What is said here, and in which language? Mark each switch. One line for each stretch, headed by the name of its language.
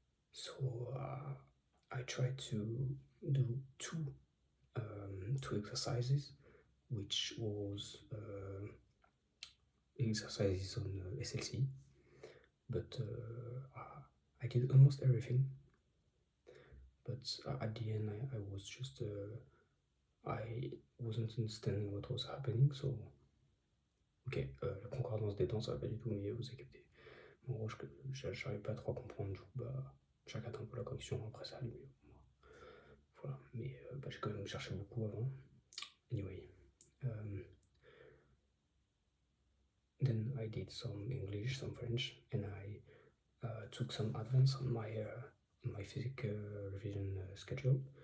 English: So I tried to do two exercises, which was exercises on SLC, but I did almost everything. But at the end, I was just I wasn't understanding what was happening.
French: So ok, la concordance des temps, ça va pas du tout, mais vous avez capté. En gros, j'arrive pas trop à comprendre, du coup, j'ai regardé un peu la correction, après ça allait mieux. Voilà, mais j'ai quand même cherché beaucoup avant.
English: Anyway, then I did some English, some French, and I took some advance on my physics revision schedule.